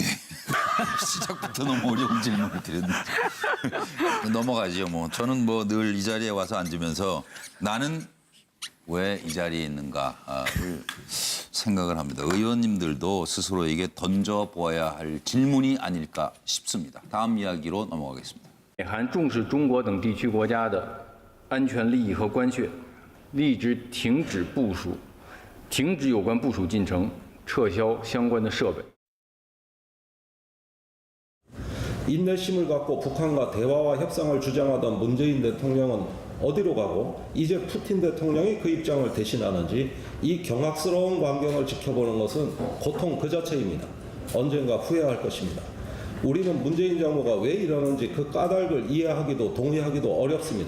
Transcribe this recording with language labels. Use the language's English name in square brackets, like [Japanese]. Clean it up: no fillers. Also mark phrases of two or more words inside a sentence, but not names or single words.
[Korean] 시작부터 너무 어려운 질문을 드렸는데 넘어가지요. 뭐 저는 뭐 늘 이 자리에 와서 앉으면서 나는 왜 이 자리에 있는가를 생각을 합니다. 의원님들도 스스로에게 던져보아야 할 질문이 아닐까 싶습니다. 다음 이야기로 넘어가겠습니다. [Chinese] 美韩重视中国等地区国家的安全利益和关切，立即停止部署，停止有关部署进程，撤销相关的设备。 [Korean] 인내심을 갖고 북한과 대화와 협상을 주장하던 문재인 대통령은 어디로 가고 이제 푸틴 대통령이 그 입장을 대신하는지 이 경악스러운 광경을 지켜보는 것은 고통 그 자체입니다. 언젠가 후회할 것입니다. 우리는 문재인 정부가 왜 이러는지 그 까닭을 이해하기도 동의하기도 어렵습니다.